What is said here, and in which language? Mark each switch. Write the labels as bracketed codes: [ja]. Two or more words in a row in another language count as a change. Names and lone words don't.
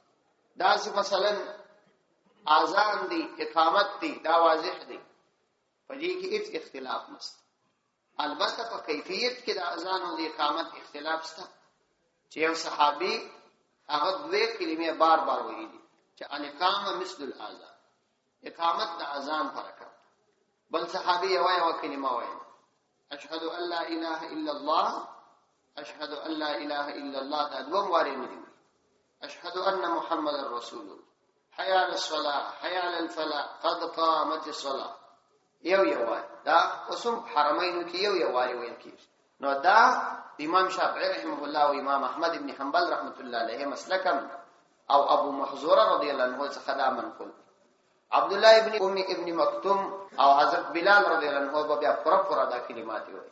[ps] داسې مثلا اذان دی، اقامت دی، دا واضح دی، په دې کې هیڅ اختلاف نشته. البته په کیفیت کې د اذان او د اقامت اختلاف شته، چې یو صحابي هغه دوه کلمې بار بار ویلي چې [ar] الاقامه مثل الاذان، [ps] اقامت د اذان فرق. بل صحابي یو کلمه وایي [ar] اشهد ان لا اله الا الله، اشهد ان لا اله الا الله، [ps] دا دوه واري نه دي. [ar] اشهد ان محمد رسول الله، حي على الصلاه، حي على الفلاح، قد قامت الصلاه. [ps] یو وای دا اوسم حرمینو کې یو وای ویل کیږي. نو دا امام شافعي [ar] رحمه الله [ps] او امام احمد ابن حنبل [ar] رحمت الله علیه [ps] مسلکم او ابو محذوره [ar] رضی الله عنه [ps] څخه دا منقول. عبد الله ابن مکتوم او حضرت بلال [ar] رضی الله عنه [ps] بیا پر دا کلمات وایي.